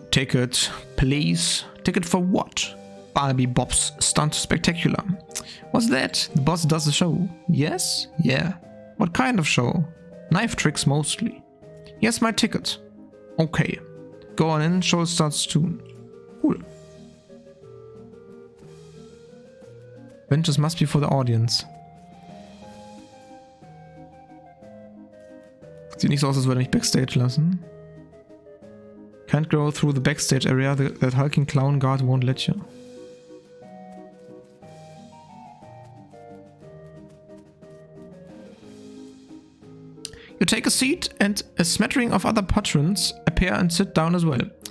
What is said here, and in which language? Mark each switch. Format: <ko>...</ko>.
<en>Ticket, please. Ticket for what? Barnaby Bob's stunt spectacular. What's that? The boss does a show. Yes? Yeah. What kind of show? Knife tricks mostly. Here's my ticket. Okay. Go on in, show starts soon. Cool. Benches must be for the audience.</en> <de>Sieht nicht so aus, als würde mich Backstage lassen.</de> <en>Can't go through the backstage area, that hulking clown guard won't let you. You take a seat and a smattering of other patrons appear and sit down as well.</en>